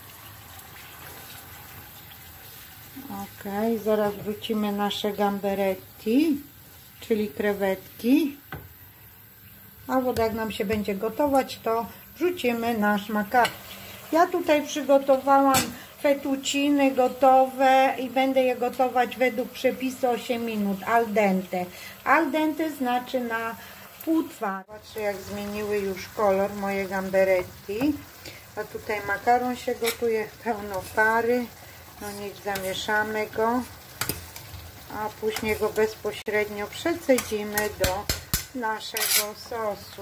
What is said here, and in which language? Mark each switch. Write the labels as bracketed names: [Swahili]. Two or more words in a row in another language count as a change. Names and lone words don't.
[Polish] Ok, zaraz wrzucimy nasze gamberetti, czyli krewetki. A woda jak nam się będzie gotować, to wrzucimy nasz makaron. Ja tutaj przygotowałam fettucciny gotowe i będę je gotować według przepisu 8 minut [Italian] al dente. Al dente [Polish] znaczy na półtwarde. Patrzcie, jak zmieniły już kolor moje gamberetti. A tutaj makaron się gotuje, pełno pary. No niech zamieszamy go, a później go bezpośrednio przecedzimy do naszego sosu.